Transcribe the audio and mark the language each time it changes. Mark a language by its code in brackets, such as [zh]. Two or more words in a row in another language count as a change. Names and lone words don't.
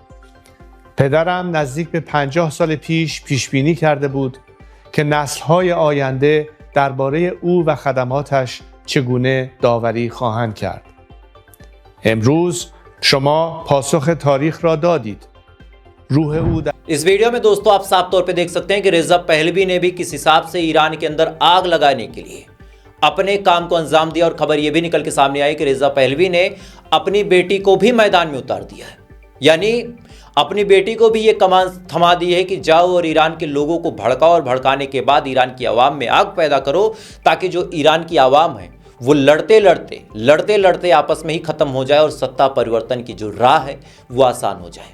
[fa] پدرم نزدیک به 50 سال پیش بینی کرده بود که نسل‌های آینده درباره او و خدماتش چگونه داوری خواهند کرد. امروز شما پاسخ تاریخ را دادید. روح او [hi] इस वीडियो में दोस्तों आप साफ तौर पे देख सकते हैं कि रेजा पहलवी ने भी किस हिसाब से ईरान के अंदर आग लगाने के लिए अपने काम को अंजाम दिया और खबर यह भी निकल के सामने आई कि रेजा पहलवी ने अपनी बेटी को भी मैदान में उतार दिया है। यानी अपनी बेटी को भी ये कमान थमा दी है कि जाओ और ईरान के लोगों को भड़काओ और भड़काने के बाद ईरान की आवाम में आग पैदा करो, ताकि जो ईरान की आवाम है वो लड़ते लड़ते आपस में ही खत्म हो जाए और सत्ता परिवर्तन की जो राह है वो आसान हो जाए।